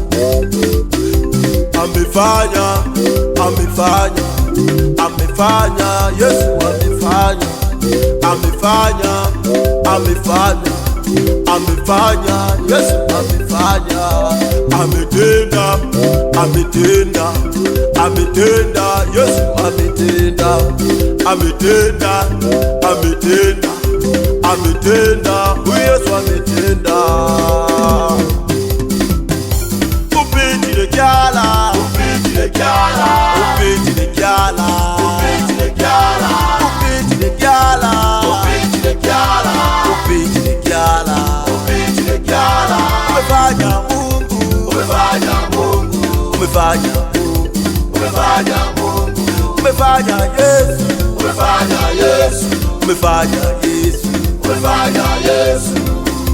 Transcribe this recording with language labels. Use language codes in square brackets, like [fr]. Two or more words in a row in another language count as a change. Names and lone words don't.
[sw] Amefanya, amefanya, amefanya, Yesu amefanya, amefanya, amefanya, amefanya, Yesu amefanya, ametenda, ametenda, ametenda, Yesu ametenda, ametenda, ametenda, ametenda, Yesu ametenda. [nyy] Upitile kyala, Upitile kyala, upitile kyala, upitile kyala, upitile kyala, upitile kyala, upitile kyala. upitile kyala. [sw] Umefanya Mungu, Umefanya Mungu, umefanya Mungu, umefanya Mungu, umefanya Yesu, umefanya Yesu, umefanya Yesu, umefanya Yesu.